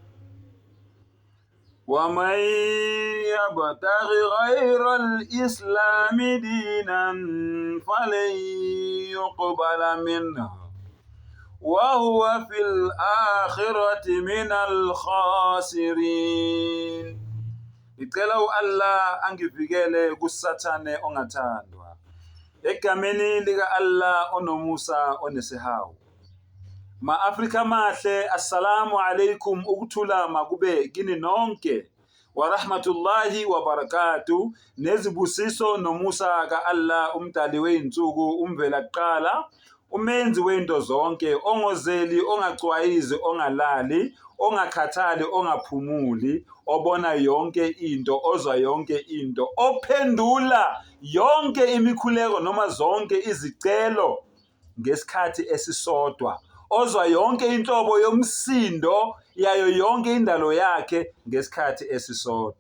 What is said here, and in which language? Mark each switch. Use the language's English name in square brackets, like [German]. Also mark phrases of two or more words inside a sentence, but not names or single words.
[Arabic] ومن يبتغ غير الإسلام دينا فلن يقبل منه وهو في الآخرة من الخاسرين. [Zulu] Ngicela Allah angivikele kusathane ongathandwa. Egameni lika Allah onomusa onesihawu. Ma-Afrika mahle, [Arabic] السلام عليكم, [Zulu] ukuthula makube kini nonke. [Arabic] ورحمة الله وبركاته. [Zulu] Nezibusiso nomusa ka Allah umdali weyinsuku umvela kuqala. Umenzi wento zonke, ongozeli, ongacwayizi, ongalali, ongakhathali, ongaphumuli, obona yonke into, ozwa yonke into, ophendula yonke imikhuleko noma zonke izicelo ngesikhathi esisodwa, ozwa yonke inhlobo yomsindo yayo yonke indalo yakhe ngesikhathi esisodwa.